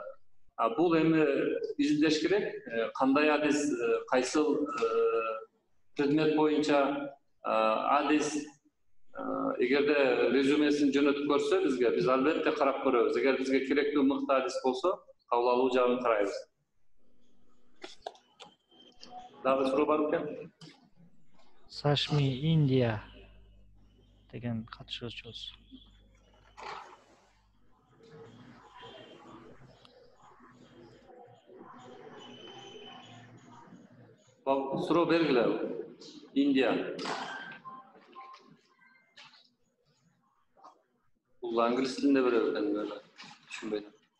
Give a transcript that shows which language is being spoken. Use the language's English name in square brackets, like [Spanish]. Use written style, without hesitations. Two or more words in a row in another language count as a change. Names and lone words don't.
[Kyrgyz] Бул эми изилдеш керек, кандай адис, кайсыл предмет боюнча адис, эгерде резюмесин жөнөтүп көрсө бизге, биз албетте карап көрөбүз. Эгер бизге керектүү мыкты адис болсо, кабыл алуу жагын карайбыз. Дагы суроо бар экен? [Uzbek] Sashmi India degan katışuvchimiz. [Kyrgyz] Суроо бергиле. Индия. Бул англис тилинде берет экен, түшүнбөйм.